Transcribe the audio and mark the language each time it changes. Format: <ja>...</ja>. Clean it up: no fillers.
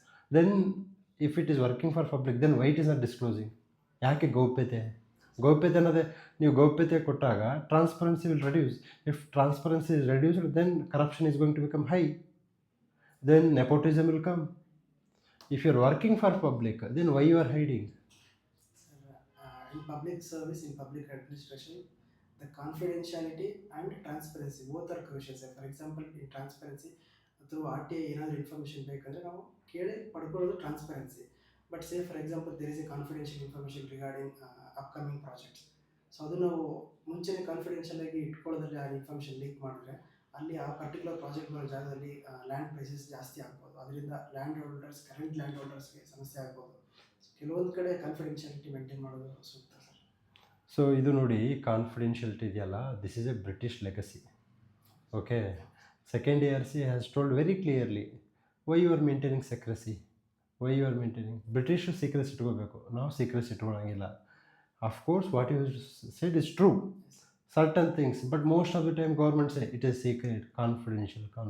<en>Then if it is working for public, then why it is not disclosing?</en> <kn>ಯಾಕೆ ಗೌಪ್ಯತೆ? ಗೌಪ್ಯತೆ ಅನ್ನೋದೇ, ನೀವು ಗೌಪ್ಯತೆ ಕೊಟ್ಟಾಗ</kn> <en>Transparency will reduce. If transparency is reduced, then corruption is going to become high, then nepotism will come. If you are working for public, then why you are hiding? In public service, in public administration, the confidentiality and transparency both are crucial. For example, in transparency, through RTA</en> <kn>ಏನಾದರೂ information ಬೇಕಂದರೆ ನಾವು ಕೇಳಿ ಪಡ್ಕೊಳ್ಳೋದು transparency.</kn> <en>But say for example there is a confidential information regarding upcoming projects.</en> <kn>So ಅದು ನಾವು ಮುಂಚೆನೇ confidential ಆಗಿ ಇಟ್ಕೊಳ್ಳೋದ್ರಲ್ಲಿ ಆ information leak ಮಾಡಿದ್ರೆ ಅಲ್ಲಿ ಆ ಪರ್ಟಿಕ್ಯುಲರ್ ಪ್ರಾಜೆಕ್ಟ್ ಬರೋ ಜಾಗದಲ್ಲಿ ಲ್ಯಾಂಡ್ ಪ್ರೈಸಸ್ ಜಾಸ್ತಿ ಆಗ್ಬೋದು. ಅದರಿಂದ ಕರೆಂಟ್ ಲ್ಯಾಂಡ್ ಹೋಲ್ಡರ್ಸ್ಗೆ ಸಮಸ್ಯೆ ಆಗ್ಬೋದು. ಕೆಲವೊಂದು ಕಡೆ ಕಾನ್ಫಿಡೆನ್ಷಿಯಾಲಿಟಿ ಮೇಂಟೈನ್ ಮಾಡೋದು ಸೂಕ್ತ ಸರ್. ಸೊ ಇದು ನೋಡಿ,</kn> <en>confidentiality</en> <kn>ಇದೆಯಲ್ಲ,</kn> <en>This is a British legacy. Okay. Second ARC has told very clearly why you are maintaining secrecy. Why you are maintaining?</en> <kn>British secrecy ಇಟ್ಕೋಬೇಕು, ನಾವು secrecy ಇಟ್ಕೊಳ್ಳೋಂಗಿಲ್ಲ.</kn> <en>Of course what you said is true, certain things, but most of the time government say it is secret, confidential.</en>